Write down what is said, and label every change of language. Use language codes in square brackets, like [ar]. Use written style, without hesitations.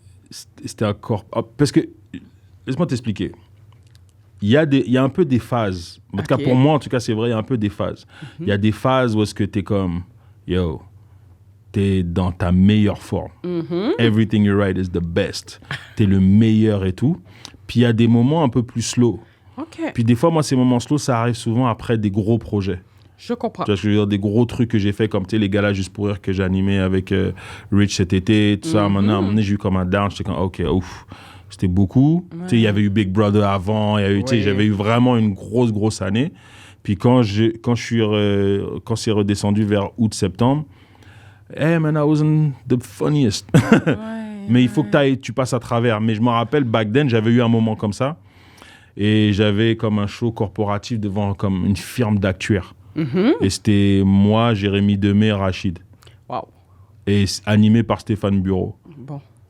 [fr] C'était un corpo. Parce que, laisse-moi t'expliquer. Il y a un peu des phases. En tout cas, pour moi, en tout cas, c'est vrai, il y a un peu des phases. Il y a des phases où est-ce que t'es comme, yo, t'es dans ta meilleure forme. [en] Everything you write is the best. [fr] T'es le meilleur et tout. Puis il y a des moments un peu plus slow. Puis des fois, moi, ces moments slow, ça arrive souvent après des gros projets. Je comprends. Tu vois, je veux dire, des gros trucs que j'ai fait, comme tu sais, les galas Juste pour rire que j'ai animé avec Rich cet été, tout ça. Maintenant, à un moment donné, j'ai eu comme un down. J'étais comme, OK, ouf. C'était beaucoup. Tu sais, il y avait eu Big Brother avant. Il y a eu, tu sais, j'avais eu vraiment une grosse année. Puis quand c'est redescendu vers août-septembre, [en] Hey man, I wasn't the funniest. [fr] Mais il faut que tu passes à travers. Mais je me rappelle, [en] back then, [fr] j'avais eu un moment comme ça. Et j'avais comme un show corporatif devant comme une firme d'actuaires. Et c'était moi, Jérémy Demé et Rachid. Wow. Et animé par Stéphane Bureau. Bon.